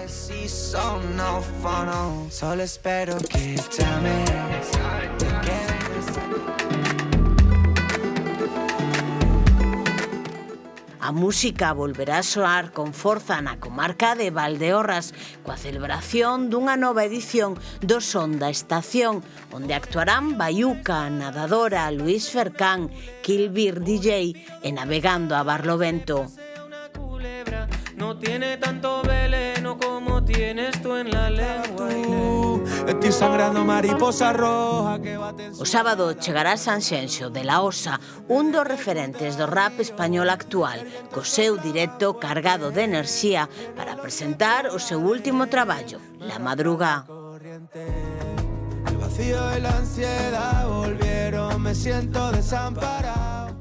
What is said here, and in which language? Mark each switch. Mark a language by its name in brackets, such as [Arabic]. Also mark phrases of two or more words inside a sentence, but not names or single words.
[Galician] A música volverá a soar con forza na comarca de Valdeorras coa celebración dunha nova edición do Son da Estación, onde actuarán Baiuca, Nadadora, Luís Fercán, Kilbir DJ e Navegando a Barlovento. [Spanish] No tiene tanto veneno como tienes tú en la lengua. Estoy sangrando mariposa roja que bate. [Galician] O sábado chegará Sanxenxo de la Osa, un dos referentes do rap español actual, co seu directo cargado de enerxía para presentar o seu último traballo, La Madruga. [Spanish] El vacío y la ansiedad volvieron, me siento desamparado.